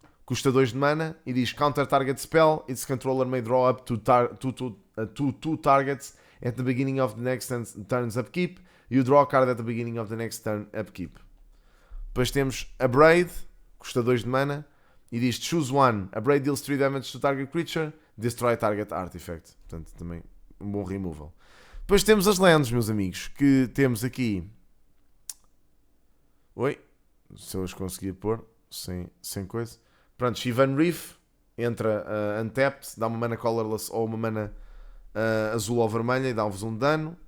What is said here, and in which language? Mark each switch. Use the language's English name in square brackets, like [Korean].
[Portuguese] Custa 2 de mana e diz [English] counter target spell, its controller may draw up to two targets at the beginning of the next turn's upkeep. You draw a card at the beginning of the next turn upkeep. [Portuguese] Depois temos Abrade, custa 2 de mana e diz [English] choose one. Abrade deals 3 damage to target creature, destroy target artifact. [Portuguese] Portanto, também um bom removal. Depois temos as lands, meus amigos, que temos aqui. Oi, se eu as conseguir pôr sem coisa. Pronto, Shivan Reef entra untapped, dá uma mana colorless ou uma mana azul ou vermelha e dá-vos um dano.